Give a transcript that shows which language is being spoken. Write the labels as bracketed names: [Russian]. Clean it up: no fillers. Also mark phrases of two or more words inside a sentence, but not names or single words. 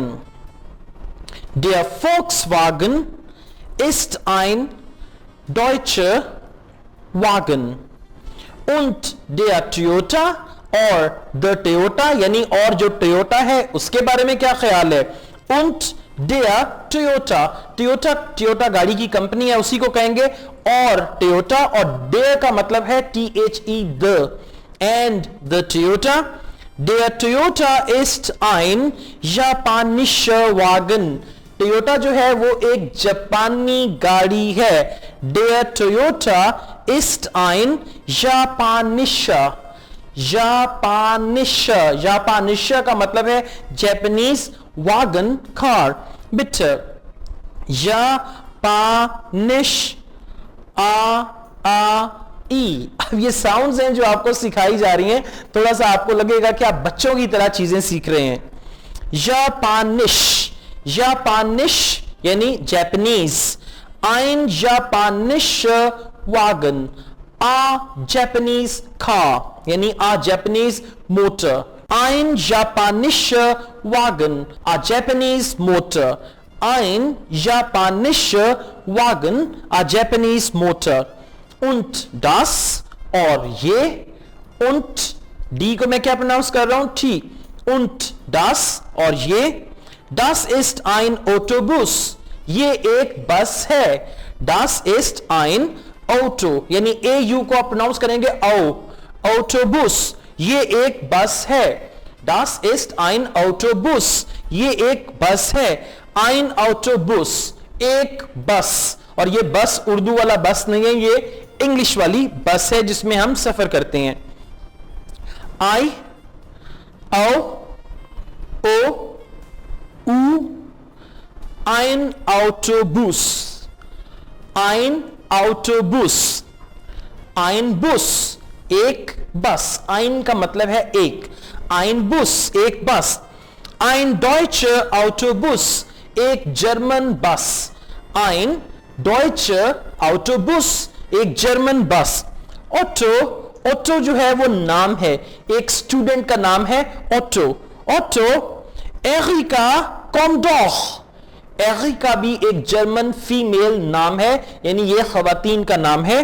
[German] Der Volkswagen ist ein deutscher Wagen. Und der Toyota [Urdu] اور [English] the Toyota [Urdu] یعنی اور جو Toyota ہے اس کے بارے میں کیا خیال ہے. [German] Und der Toyota [Urdu] گاڑی کی کمپنی ہے اسی کو کہیں گے. اور Toyota اور der کا مطلب ہے [English] THE the. And the Toyota, [German] der Toyota ist ein japanischer Wagen. [Urdu] Toyota جو ہے وہ ایک جاپانی گاڑی ہے. [German] Der Toyota ist ein japanischer [Urdu] کا مطلب ہے [English] Japanese wagon car. [German] bitte. Japanisch ई. [Urdu] اب یہ ساؤنڈز ہیں جو آپ کو سکھائی جا رہی ہیں۔ تھوڑا سا آپ کو لگے گا کہ آپ بچوں کی طرح چیزیں سیکھ رہے ہیں. جاپانش یعنی جاپانیز. [German] ein japanischer Wagen, [English] a Japanese car यानी a Japanese motor. [German] ein japanischer Wagen, [English] a Japanese motor. [German] ein japanischer Wagen, [English] a Japanese motor. [German] Und das [Urdu] اور یہ. und ڈی کو میں کیا پرونائونس کر رہا ہوں ٹی. [German] und das [Urdu] اور یہ. [German] das ist ein Autobus, [Urdu] یہ ایک بس ہے. [German] das ist ein Auto [Urdu] یعنی اے یو کو آپ پرونائونس کریں گے اؤ. Autobus یہ ایک بس ہے. [German] das ist ein Autobus [Urdu] یہ ایک بس ہے. [German] ein Autobus [Urdu] ایک بس. اور یہ بس اردو والا بس نہیں ہے، یہ انگلش والی بس ہے جس میں ہم سفر کرتے ہیں. [German] आई औ ओ उ ein Autobus. ein Autobus. ein Bus [Urdu] ایک بس. ein کا مطلب ہے ایک. [German] ein Bus [Urdu] ایک بس. [German] ein deutscher Autobus [Urdu] ایک جرمن بس. [German] ein deutscher Autobus [Urdu] ایک جرمن بس. اوٹو جو ہے وہ نام ہے، ایک اسٹوڈنٹ کا نام ہے اوٹو. एरिका कॉमडोख. ایریکا بھی ایک جرمن فیمیل نام ہے یعنی یہ خواتین کا نام ہے.